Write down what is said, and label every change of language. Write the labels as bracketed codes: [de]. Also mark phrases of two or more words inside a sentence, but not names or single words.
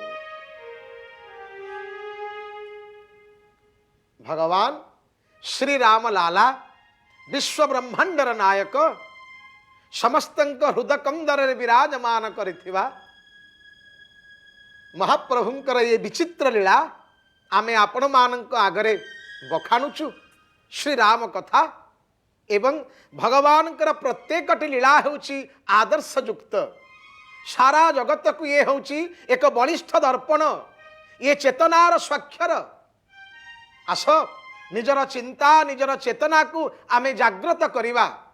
[or] ଭଗବାନ ଶ୍ରୀ ରାମ ଲାଲା ବିଶ୍ୱ ବ୍ରହ୍ମାଣ୍ଡର ନାୟକ ସମସ୍ତଙ୍କ ହୃଦକନ୍ଦର ବିରାଜମାନ କରିଥିବା ମହାପ୍ରଭୁଙ୍କର ଏ ବିଚିତ୍ର ଲୀଳା ଆମେ ଆପଣ ମାନଙ୍କ ଆଗରେ ବଖାଣୁଛୁ। ଶ୍ରୀ ରାମ କଥା ଏବଂ ଭଗବାନ ପ୍ରତ୍ୟେକଟି ଲୀଳା ହେଉଛି ଆଦର୍ଶ ଯୁକ୍ତ ସାରା ଜଗତ କୁ ଏ ହେଉଛି ଏକ ବଳିଷ୍ଠ ଦର୍ପଣ ଏ ଚେତନାର ସ୍ୱାକ୍ଷର। ଆସ ନିଜର ଚିନ୍ତା ନିଜର ଚେତନା କୁ ଆମେ ଜାଗ୍ରତ କରିବା।